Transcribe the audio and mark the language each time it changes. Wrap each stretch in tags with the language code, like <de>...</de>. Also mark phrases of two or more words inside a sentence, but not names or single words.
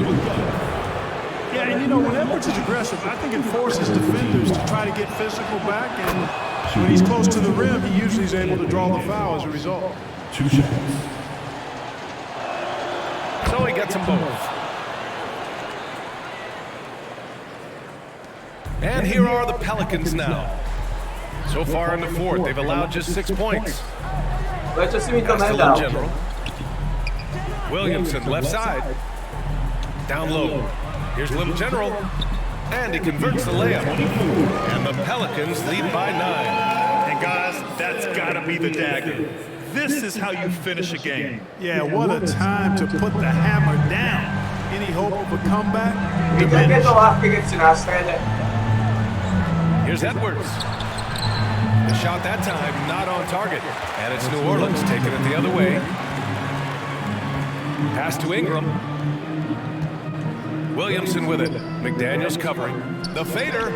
<en>Yeah, and you know, when Edwards is aggressive, I think it forces defenders to try to get physical back, and when he's close to the rim, he usually is able to draw the foul as a result. 2 shots. gets them both. And here are the Pelicans now. So far in the fourth, they've allowed just 6 points.</en> <sk>Prečo si mi to</sk> <en>That's the</en> <sk>nedal?</sk> <en>little general. Williamson, left side. Down low. Here's Little General. And he converts the layup. And the Pelicans lead by 9. And guys, that's got to be the dagger. This is how you finish a game. Yeah, what a time to put the hammer down. Any hope of a comeback?</en> <sk>Víte, jak je to ľahké, keď si na strede?</sk> <en>Here's Edwards. The shot that time not on target. And it's New Orleans taking it the other way. Pass to Ingram. Williamson with it. McDaniels covering. The fader.</en>